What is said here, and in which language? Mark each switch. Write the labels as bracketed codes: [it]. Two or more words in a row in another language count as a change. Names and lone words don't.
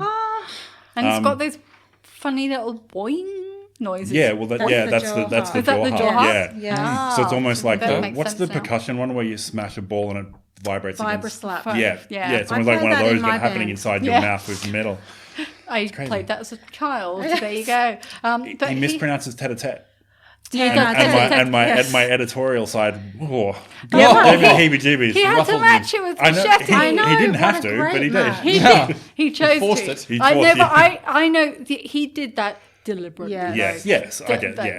[en] and it's got those funny little boing noises. Yeah, well, That's the that's jaw the harp. Is that jaw the harp. jaw harp? Yeah. Yeah. So it's almost like That makes what's the sense now. percussion one where you smash a ball and it vibrates Vibra against? slap. Yeah, Yeah. It's I almost like played one of that in those, but my happening band. inside your Yeah. mouth with metal. I played that as a child. There you go. But He mispronounces tete-a-tete. Yeah, And my editorial side, Yeah, gave me but the heebie-jeebies. he had to Ruffled match it with I know, chef. I know, he didn't what have a to, great but he match. did. He did. He chose forced to. it. He I know, forced but it. I know he did that deliberately. Yeah. Yes, I get, But-